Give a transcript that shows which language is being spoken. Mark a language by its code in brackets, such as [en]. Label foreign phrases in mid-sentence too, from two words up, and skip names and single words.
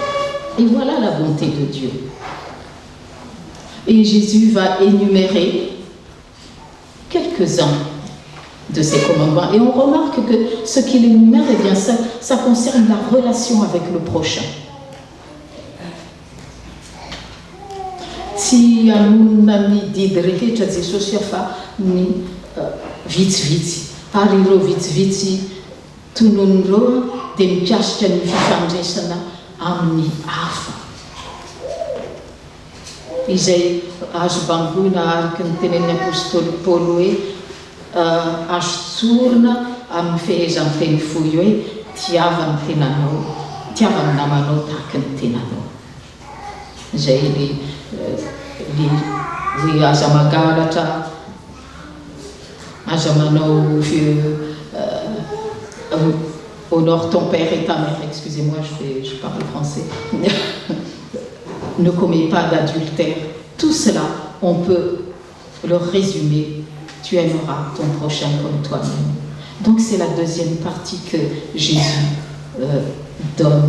[fr] Et voilà la bonté de Dieu. Et Jésus va énumérer quelques-uns de ces commandements. Et on remarque que ce qu'il énumère, eh bien, ça concerne la relation avec le prochain. [mg] tsy anonona ny didy rehetra Jesosy afa ny vitsivitsy, ary ireo vitsivitsy tonon'ireo dia mikasika ny fifandraisana amin'ny hafa izay azo bangoina araka ny tenen'ny apôstôly Paoly hoe azo tsorona amin'ny fehezan'ny teny fohy hoe tiava ny tenanao, tiava ny namanao tahaka ny tenanao. Zay le aza magalatra, aza manao [fr] honore ton père et ta mère, excusez-moi, je parle français. Ne commets pas d'adultère. Tout cela, on peut le résumer. Tu aimeras ton prochain comme toi-même. Donc c'est la deuxième partie que Jésus donne.